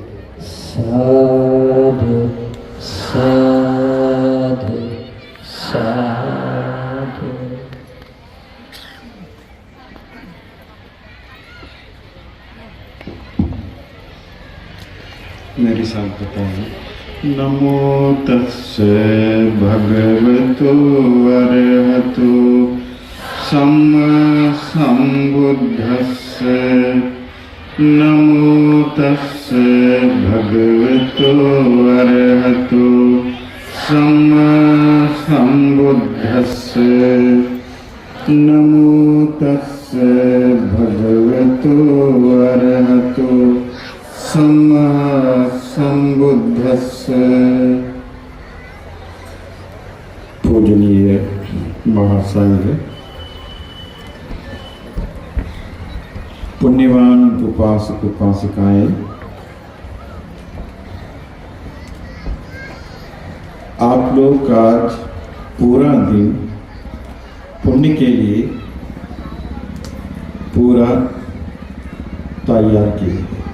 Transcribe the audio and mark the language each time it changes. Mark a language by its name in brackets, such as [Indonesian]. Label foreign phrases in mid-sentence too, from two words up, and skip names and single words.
[Pali] साधु साधु साधु। [Hindi] मेरे साथ बताएं। [Pali] नमो तस्से भगवतो अरहतो सम्मा सम्बुद्धस्से। नमो तस्से भगवतो अरहतो सम्मा सम्बुद्धस्से। नमो तस्से भगवतो अरहतो सम्मा सम्बुद्धस्से। [Hindi] पूजनीय महासंघ, पुण्यवान उपासक उपासिकाएं, आप लोग आज पूरा दिन पुण्य के लिए पूरा तैयार किए।